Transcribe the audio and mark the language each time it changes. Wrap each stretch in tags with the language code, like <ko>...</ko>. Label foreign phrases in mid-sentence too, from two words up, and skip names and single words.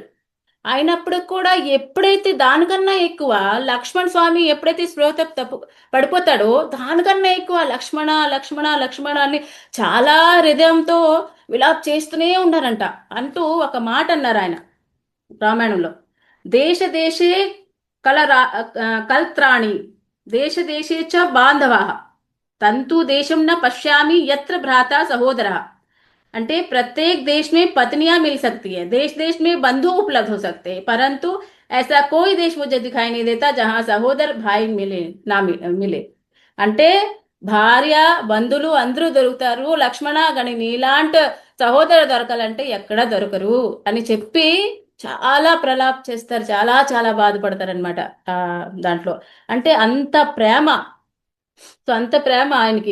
<te>అయినప్పుడు కూడా ఎప్పుడైతే దానికన్నా ఎక్కువ లక్ష్మణ్ స్వామి ఎప్పుడైతే స్పృహ తప్పు పడిపోతాడో దానికన్నా ఎక్కువ లక్ష్మణ లక్ష్మణ లక్ష్మణ అని చాలా హృదయంతో విలాప్ చేస్తూనే ఉన్నారంట. అంటూ ఒక మాట అన్నారు ఆయన రామాయణంలో.</te> <sa>देश देशे कलरा कलत्राणि देश देशे च बान्धवा तन्तु देशं न पश्यामि यत्र भ्राता सहोदरा.</sa> <hi>అంటే प्रत्येक देश में पत्नियां मिल सकती है, देश देश में बंधु उपलब्ध हो सकते हैं, परंतु ऐसा कोई देश मुझे दिखाई नहीं देता जहां सहोदर भाई मिले.</hi> <te>అంటే భార్య బంధువులు అందరూ దొరుకుతారు, లక్ష్మణ గని నీలాంటి సహోదరు దొరకాలంటే ఎక్కడా దొరకరు అని చెప్పి చాలా ప్రలాప్ చేస్తారు, చాలా చాలా బాధపడతారు అనమాట. ఆ దాంట్లో అంటే అంత ప్రేమ. సో అంత ప్రేమ ఆయనకి.</te>